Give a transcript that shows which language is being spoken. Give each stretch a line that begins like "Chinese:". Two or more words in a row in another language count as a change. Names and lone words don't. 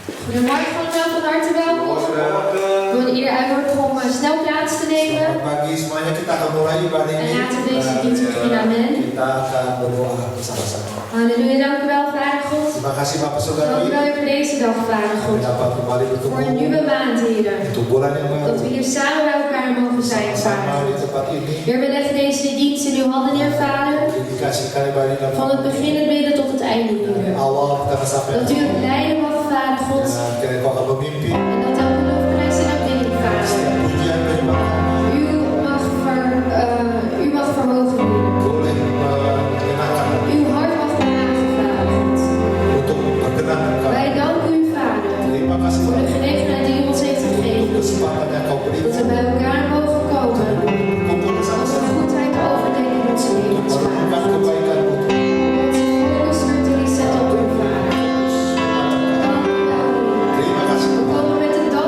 Dutch: Goedemorgen allemaal, van harte welkom. We willen ieder uitnodigen om snel plaats te nemen.
Indonesian: Selamat pagi semuanya, kita akan mulai ibadah
Dutch: En
Indonesian: ini.
Dutch: laten we deze dienst beginnen, amen.
Indonesian: Kita akan berdoa bersama-sama.
Dutch: Halleluja, dank u wel, Vader God.
Indonesian: Terima kasih Bapak
Dutch: Dank u
Indonesian: Saudari.
Dutch: wel voor deze dag, Vader
Indonesian: Kami
Dutch: God.
Indonesian: dapat kembali
Dutch: Voor een
Indonesian: bertemu
Dutch: nieuwe maand, Heer.
Indonesian: untuk bulan yang baru.
Dutch: Dat we hier samen bij elkaar mogen zijn,
Indonesian: Sama
Dutch: Vader.
Indonesian: di tempat ini.
Dutch: Heer, we leggen deze dienst in uw handen, Heer, Vader.
Indonesian: Dikasihkan ibadah dalam
Dutch: Van het begin, het midden tot het einde, Heer.
Indonesian: awal kita sampai
Dutch: Dat u het leiden mag, Vader God.
Indonesian: dan kiranya kau akan memimpin
Dutch: En dat elke lofprijs en aanbidding, Vader.
Indonesian: setiap pujian dari Bapak.
Dutch: U mag verhogen, Heer.
Indonesian: Boleh menyenangkan
Dutch: Uw hart mag behagen, Vader God.
Indonesian: untuk berkenan kami.
Dutch: Wij danken u, Vader,
Indonesian: Terima kasih
Dutch: voor de
Indonesian: Bapak
Dutch: gelegenheid die u ons heeft
Indonesian: untuk
Dutch: gegeven.
Indonesian: kesempatan yang kau
Dutch: Dat we
Indonesian: berikan.
Dutch: bij elkaar mogen komen.
Indonesian: Kumpul bersama
Dutch: Onze
Indonesian: sama
Dutch: goedheid overdenken in onze levens, Vader.
Indonesian: merenungkan kebaikan-Mu.
Dutch: Onze focus terug te zetten op u, Vader. Dank u wel, Heer.
Indonesian: Terima kasih.
Dutch: We komen met